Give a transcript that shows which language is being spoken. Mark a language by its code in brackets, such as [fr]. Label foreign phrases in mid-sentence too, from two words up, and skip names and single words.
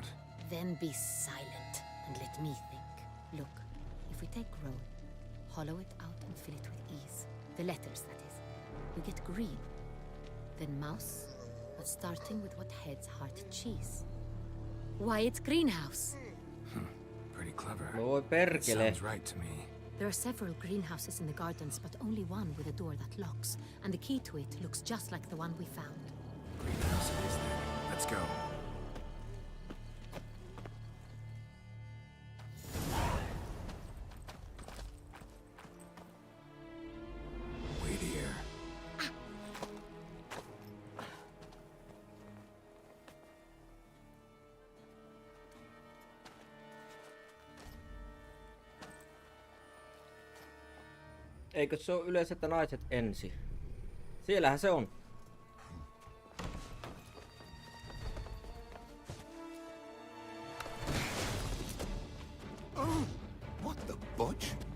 [en] Then be silent and let me think. Look, if we take roll, hollow it out and fill it with ease. The letters, that is. We get green. Then mouse, but starting with what heads heart cheese. Why, it's greenhouse. Pretty clever. [fi] Voi perkele. [en] Sounds right to me. There are several greenhouses in the gardens, but only one with a door that locks, and the key to it looks just like the one we found. Greenhouse it is then. Let's go. Wait here. [fi] Eikö se ole yleensä, että naiset ensin? Siellähän se on. [en] What the butch?